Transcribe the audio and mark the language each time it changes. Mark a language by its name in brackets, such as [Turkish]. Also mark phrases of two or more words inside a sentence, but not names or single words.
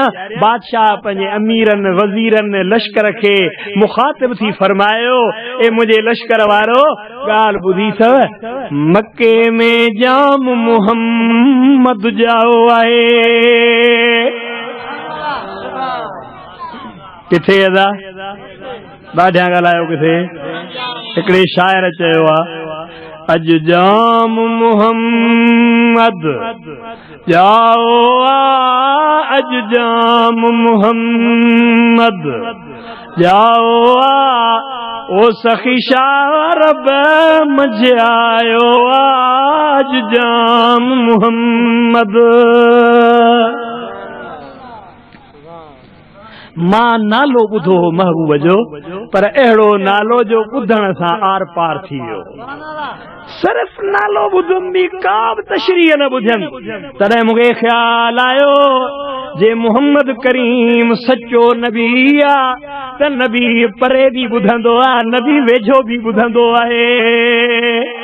[Sindhi] बादशाह पंहिंजे अमीरनि वज़ीरनि लश्कर खे मुखातिब थी फरमायो ए मुंहिंजे लश्कर वारो ॻाल्हि ॿुधी अथव मके में जाम मुहम्मद जाओ आहे किथे अदा ॾाढिया ॻाल्हायो किथे हिकिड़े शाइर चयो आहे अज जाम मुहम्मद जाओ अज जाम मुहम्मद जाओ ओ सखी शारब मज़ आयो आज जाम मुहम्मद। मां नालो ॿुधो हो महबूब जो, पर अहिड़ो नालो जो ॿुधण सां आर पार थी वियो। सिर्फ़ नालो ॿुधमि, का बि तशरीह न ॿुधमि, तॾहिं मूंखे ख़्याल आयो जे मोहम्मद करीम सचो नबी आहे त नबी परे बि ॿुधंदो आहे, नबी वेझो बि ॿुधंदो आहे।